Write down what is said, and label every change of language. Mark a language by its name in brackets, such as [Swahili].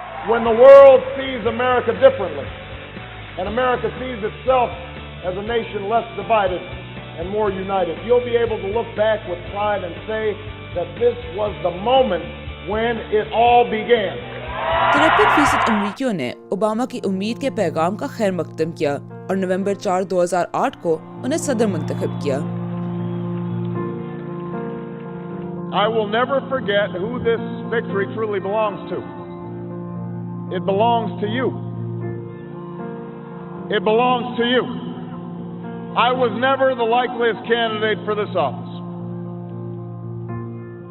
[English] When the world sees America differently, and America sees itself as a nation less divided and more united, you'll be able to look back with pride and say that this was the moment when it all began. [Hindi] 53% अमरीकियों ने Obama की उम्मीद के पैगाम का खैर मकदम किया और नवंबर 4, 2008 को उन्हें सदर मुंतखब किया। [English] I will never forget who this victory truly belongs to. It belongs to you. It belongs to you. I was never the likeliest candidate for this office.